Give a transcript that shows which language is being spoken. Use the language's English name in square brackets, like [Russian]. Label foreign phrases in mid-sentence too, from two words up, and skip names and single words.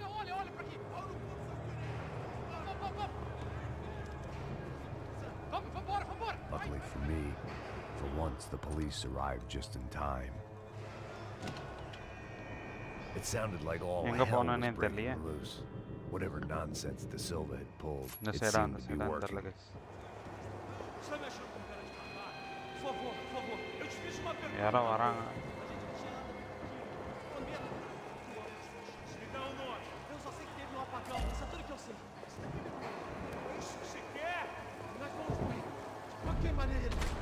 [English] Luckily for me, for once the police arrived just in time. It sounded like all hell was breaking loose. Whatever nonsense De Silva had pulled, it seemed to be working. [Tamil] யாரோ வராங்க. [Portuguese] Eu só sei que teve um apagão, isso é tudo que eu sei. Isso que você quer? Nós vamos morrer. Uma queimadeira.